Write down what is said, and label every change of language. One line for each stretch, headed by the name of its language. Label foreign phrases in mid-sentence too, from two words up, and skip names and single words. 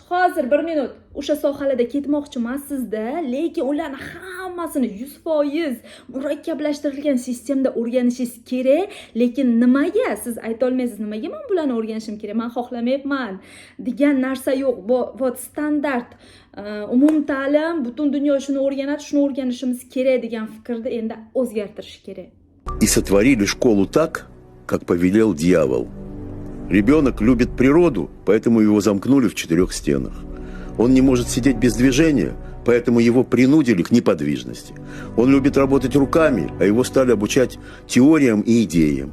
Uzbek: Hozir 1 minut o'sha sohalarda ketmoqchi emassiz-da, lekin ularni hammasini 100% murakkablashtirilgan sistemda o'rganishingiz kerak. Lekin nimaga siz ayta olmaysiz, nimaga men bularni o'rganishim kerak, men xohlamayapman degan narsa yo'q. Bu standart umumta'lim, butun dunyo shuni o'rganadi, shuni o'rganishimiz kerak degan fikrni endi o'zgartirish kerak.
Russian: И сотворили школу так, как повелел дьявол. Ребенок любит природу, поэтому его замкнули в 4 стенах. Он не может сидеть без движения, поэтому его принудили к неподвижности. Он любит работать руками, а его стали обучать теориям и идеям.